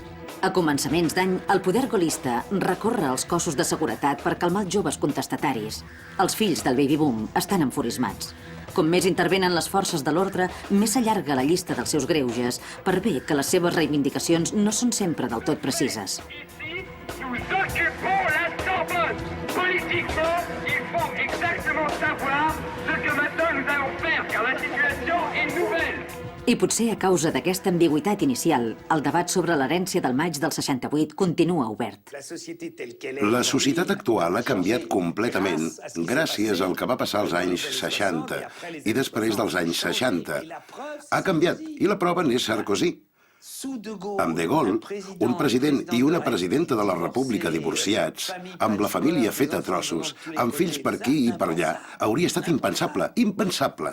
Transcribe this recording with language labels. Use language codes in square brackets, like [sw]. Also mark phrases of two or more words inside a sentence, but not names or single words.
[ca] A començaments d'any, el poder gaulista recorre als cossos de seguretat per calmar els joves contestataris. Els fills del baby-boom estan enfurismats. Com més intervenen les forces de l'ordre, més s'allarga la llista dels seus greuges, per bé que les seves reivindicacions no són sempre del tot precises. [fr] Nous occupons l'instant poste. Politiquement, il faut exactement savoir ce que maintenant nous allons faire, car la situation est nouvelle. [ca] I potser a causa d'aquesta ambigüitat inicial, el debat sobre l'herència del maig del 68 continua obert. La societat actual ha canviat completament gràcies al que va passar als anys 60 i després dels anys 60. Ha canviat, i la prova n'és Sarkozy. Amb De Gaulle, un president i una presidenta de la República divorciats, amb la família feta a trossos, amb fills per aquí i per allà, hauria estat impensable, impensable.